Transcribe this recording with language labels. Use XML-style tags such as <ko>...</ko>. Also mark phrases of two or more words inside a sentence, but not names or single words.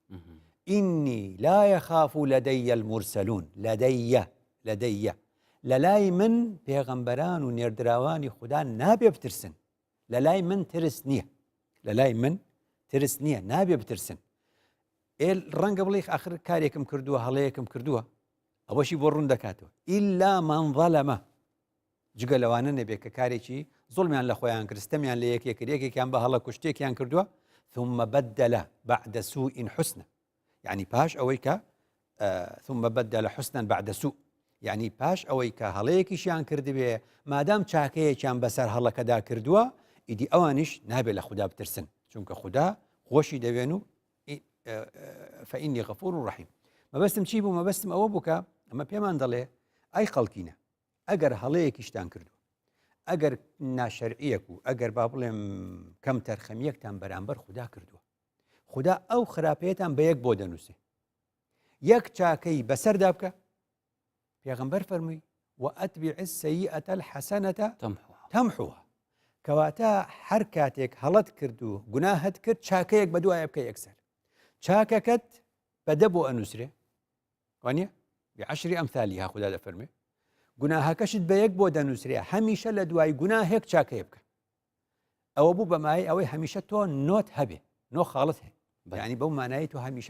<ar>ئینی لا یەخاف لەدەیە المورسەلون</ar> <ckb>لەدەیە لەلای من پێغەمبەران و نێردراوانی خوددا نابێ بترسن لەلای من ترس نییە لەلای من ترس نییە نابێ بترسن ڕەنگە بڵێ ئاخر کارێکم کردووە هەڵەیەکم کردووە ئەوەشی بۆ ڕوون دەکاتەوە</ckb> <ar>ئیلا من ظەلەمە</ar> <ckb>جگە لەوانە نەبێت کە کارێکی زوڵمیان لە خۆیان کرستەمیان لە یەکێک یەکێکیان بە هەڵە کوشتێکیان کردووە</ckb> <ar>ثم بدل بعد سوء حسنا يعني</ar> <ckb>باش ئەوەی کە</ckb> <ar>ثم بدل حسنا بعد سوء يعني</ar> <ckb>باش ئەوەی کە هەڵەیەکیشیان کردبێ مادام چاکەیەکیان بەسەر هەڵەکەدا کردووە ئیدی ئەوانیش نابێت لە خوددا بترسن چونکە خوددا خۆشی دەوێن و</ckb> <ar>فإني غفور رحيم</ar> <ckb>مەبەستم چی بوو مەبەستم ئەوە بووکە ئەمە پێمان دەڵێ ئەی خەڵکینە ئەگەر هەڵەیەکیشتان کردو ئەگەر ناشەرعیەک و ئەگەر با بڵێم کەم تەرخەمیەکتان بەرامبەر خوددا کردووە خوددا ئەو خراپەیەتان بە یەک بۆ دەنووسێ یەک چاکەی بەسەردا بکە پێغەمبەر فەرمووی</ckb> <ar>وأتبع السيئة الحسنة تمحوها</ar> <ckb>کەواتە هەر کاتێک هەڵەت کرد و گوناهت کرد چاکەیەک بە دوایە بکە یەکسەر چاکەکەت بەدە بۆ ئەنووسرێ وانە</ckb> <ar>بعشر ئەمثالیها</ar> <ckb>خوددا دەفەرمێ گوناهەکەشت بە یەک بۆ دەنووسرێ هەمیشە لە دوای گوناهێک چاکەیە بکە ئەوە بوو بەمای ئەوەی هەمیشە تۆ نۆت هەبێ نۆ خاڵت هەیە یعنی بەو مانایی تۆ هەمیشە</ckb>